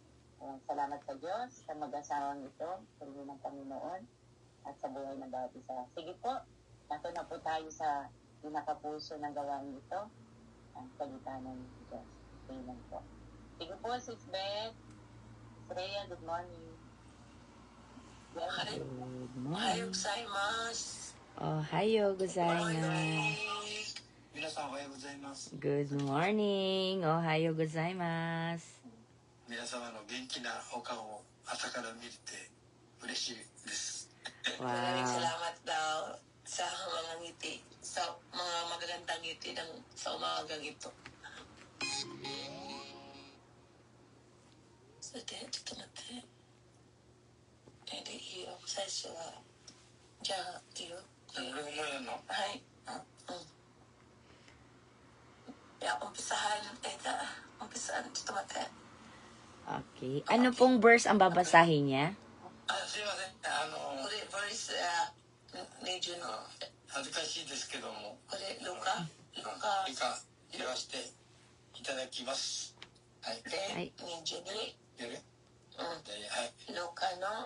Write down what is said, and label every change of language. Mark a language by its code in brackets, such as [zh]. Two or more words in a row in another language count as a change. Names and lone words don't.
[tl] Salamat sa Diyos sa mag-asawang ito, puli ng Panginoon at sa buhay ng bawat isa. Sige po, nato na po tayo sa pinakapuso ng gawain ito, ang salita ng Diyos. Amen po. Sige po, Sis Beth. Freya, [en] good morning. Good [ja] Ohayou [en] morning. [ja] gozaimasu. おはようございます. [en] Good morning. [ja] おはようございます. 皆様の元気なお顔を朝から見れて嬉しいです。 [tl] Maraming Wow. salamat daw sa mga ngiti, sa mga magagandang ngiti sa umagang ito. So, [ja] ちょっと待って。いいよ、最初は。じゃあ、いいよ。俺もやるの？はい。いや、umpisahan,ちょっと待って。 Okay. [tl] Ano pong verse ang babasahin niya? [ja] すいません。これ、verse 20の。恥ずかしいですけども、これ、ルカ以下言わせていただきます。はい。で、22。やる？うん。はい。ルカの